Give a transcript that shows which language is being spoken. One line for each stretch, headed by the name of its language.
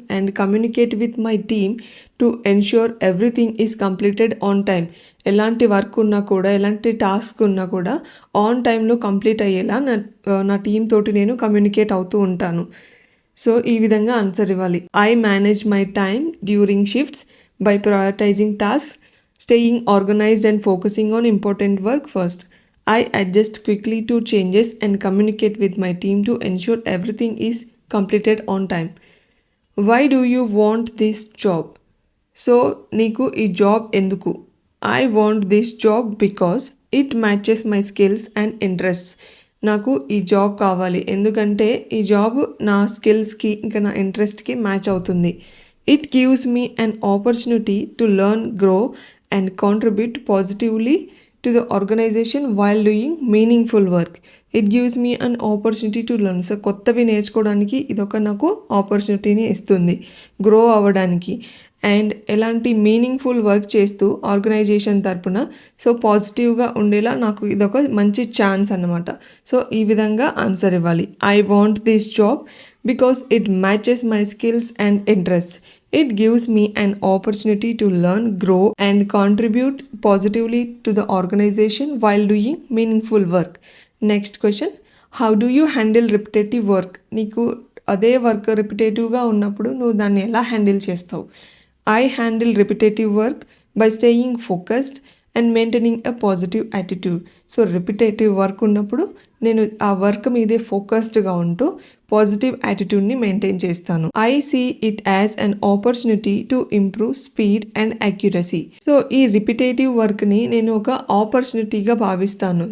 English: and communicate with my team to ensure everything is completed on time,
Telugu: ఎలాంటి work ఉన్నా కూడా, ఎలాంటి task ఉన్నా కూడా ఆన్ టైంలో కంప్లీట్ అయ్యేలా నా టీమ్ తోటి నేను కమ్యూనికేట్ అవుతూ ఉంటాను. సో ఈ విధంగా ఆన్సర్ ఇవ్వాలి.
English: I manage my time during shifts by prioritising task, staying organised and focusing on important work first. I adjust quickly to changes and communicate with my team to ensure everything is completed on time. Why do you want this job?
Telugu: So, నీకు ఈ job ఎందుకు?
English: I want this job because it matches my skills and interests.
Telugu: నాకు ఈ job కావాలి ఎందుకంటే ఈ job నా స్కిల్స్కి ఇంకా నా ఇంట్రెస్ట్కి మ్యాచ్ అవుతుంది.
English: It gives me an opportunity to learn, grow and contribute positively to the organization while doing meaningful work. It gives me an opportunity to learn.
Telugu: So కొత్తవి నేర్చుకోవడానికి ఇదొక నాకు ఆపర్చునిటీని ఇస్తుంది, గ్రో అవ్వడానికి అండ్ ఎలాంటి మీనింగ్ఫుల్ వర్క్ చేస్తూ organisation తరపున so పాజిటివ్గా ఉండేలా నాకు ఇదొక మంచి ఛాన్స్ అన్నమాట. సో ఈ విధంగా ఆన్సర్ ఇవ్వాలి.
English: I want this job because it matches my skills and interest. It gives me an opportunity to learn, grow and contribute positively to the organization while doing meaningful work. Next question, how do you handle repetitive work?
Telugu: నీకు అదే work రిపిటేటివ్గా ఉన్నప్పుడు నువ్వు దాన్ని ఎలా handle చేస్తావు?
English: I handle repetitive work by staying focused and maintaining a positive attitude.
Telugu: So repetitive work ఉన్నప్పుడు నేను ఆ వర్క్ మీదే ఫోకస్డ్గా ఉంటూ పాజిటివ్ యాటిట్యూడ్ని మెయింటైన్ చేస్తాను.
English: I see it as an opportunity to improve speed and accuracy.
Telugu: So ఈ repetitive వర్క్ని నేను ఒక ఆపర్చునిటీగా భావిస్తాను.